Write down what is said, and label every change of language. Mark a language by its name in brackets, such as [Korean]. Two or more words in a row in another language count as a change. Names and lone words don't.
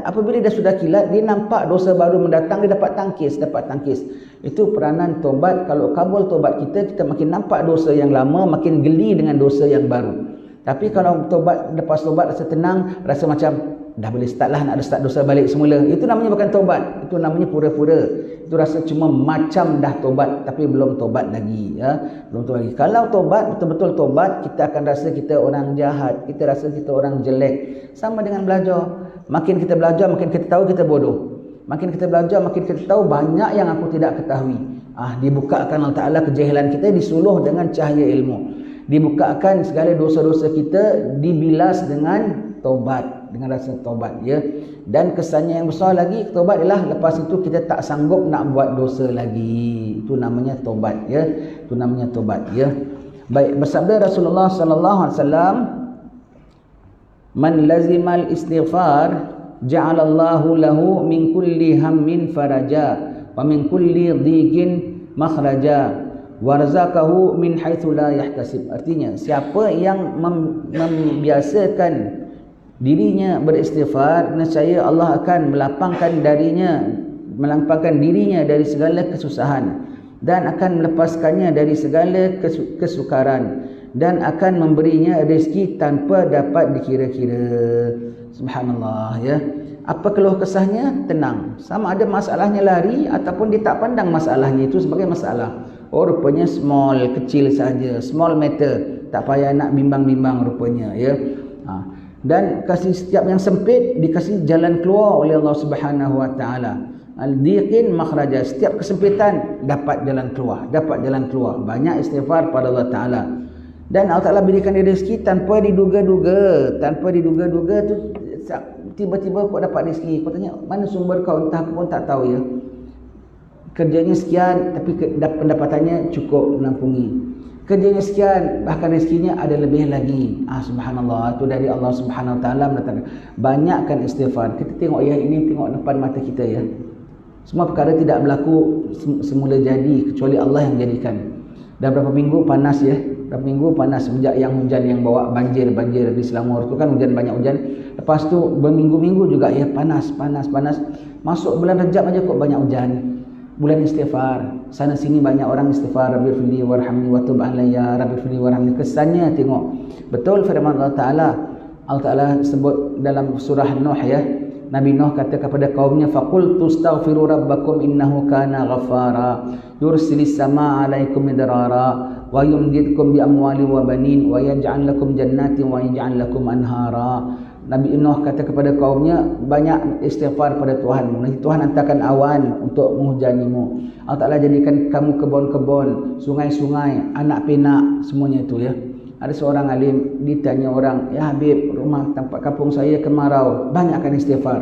[Malay] Apabila dia sudah kilat, dia nampak dosa baru mendatang, dia dapat tangkis. Itu peranan tobat. Kalau kabul tobat kita makin nampak dosa yang lama, makin geli dengan dosa yang baru. Tapi kalau lepas tobat rasa tenang, rasa macam dah boleh start lah, nak start dosa balik semula. Itu namanya bukan tobat, itu namanya pura-pura. Itu rasa cuma macam dah tobat tapi belum tobat lagi ya. Belum tobat lagi. Kalau tobat, betul-betul tobat, kita akan rasa kita orang jahat, kita rasa kita orang jelek. Sama dengan belajar. Makin kita belajar, makin kita tahu kita bodoh. Makin kita belajar, makin kita tahu banyak yang aku tidak ketahui. Dibukakan Allah Ta'ala kejahilan kita, disuluh dengan cahaya ilmu. Dibukakan segala dosa-dosa kita, dibilas dengan tobat, dengan rasa tobat ya. Dan kesannya yang besar lagi tobat ialah lepas itu kita tak sanggup nak buat dosa lagi. Itu namanya tobat ya. Itu namanya tobat ya. Baik, bersabda [Arabic] رسول الله صلى الله عليه وسلم من لزم الاستغفار جعل الله له من كل هم فرجا ومن كل ضيق مخرجا ورزقه من حيث لا يحتسب. [Malay] Artinya siapa yang membiasakan dirinya beristighfar, nescaya Allah akan melapangkan dirinya dari segala kesusahan dan akan melepaskannya dari segala kesukaran dan akan memberinya rezeki tanpa dapat dikira-kira. Subhanallah ya. Apa keluh kesahnya? Tenang. Sama ada masalahnya lari ataupun dia tak pandang masalahnya itu sebagai masalah. Rupanya kecil saja, [English] small matter, [Malay] tak payah nak bimbang-bimbang rupanya ya. Dan kasih setiap yang sempit dikasih jalan keluar oleh Allah [Arabic] سبحانه وتعالى. الضيق مخرجا, [Malay] setiap kesempitan dapat jalan keluar. Banyak istighfar pada Allah Taala. Dan Allah Taala berikan dia rezeki tanpa diduga-duga tu tiba-tiba kau dapat rezeki. Kau tanya mana sumber kau, entah aku pun tak tahu ya. Kerjanya sekian tapi pendapatannya cukup menampungi. Kerjanya sekian bahkan rezekinya ada lebih lagi. Subhanallah, itu dari Allah [Arabic] سبحانه وتعالى [Malay] mendatangkan. Banyakkan istighfar. Kita tengok ya, ini tengok depan mata kita ya. Semua perkara tidak berlaku semula jadi kecuali Allah yang jadikan. Dah berapa minggu panas ya. Berapa minggu panas sejak yang hujan yang bawa banjir di Selangor tu kan, hujan, banyak hujan. Lepas tu berminggu-minggu juga ya panas. Masuk bulan Rejab aja kok banyak hujan. Bulan istighfar, sana sini banyak orang istighfar, [Arabic] رب اغفر لي وارحمني وتب علي رب اغفر لي وارحمني. [Malay] Kesannya tengok betul firman Allah Ta'ala sebut dalam surah Nuh ya. Nabi Nuh kata kepada kaumnya, [Arabic] فقلت استغفروا ربكم إنه كان غفارا يرسل السماء عليكم مدرارا ويمددكم بأموال وبنين ويجعل لكم جنات ويجعل لكم أنهارا. [Malay] Nabi Nuh kata kepada kaumnya, banyak istighfar pada Tuhanmu. Nanti Tuhan hantarkan awan untuk menghujanimu. Allah Ta'ala jadikan kamu kebun-kebun, sungai-sungai, anak pinak, semuanya itu ya. Ada seorang alim ditanya orang, ya Habib, rumah tempat kampung saya kemarau, banyakkan istighfar.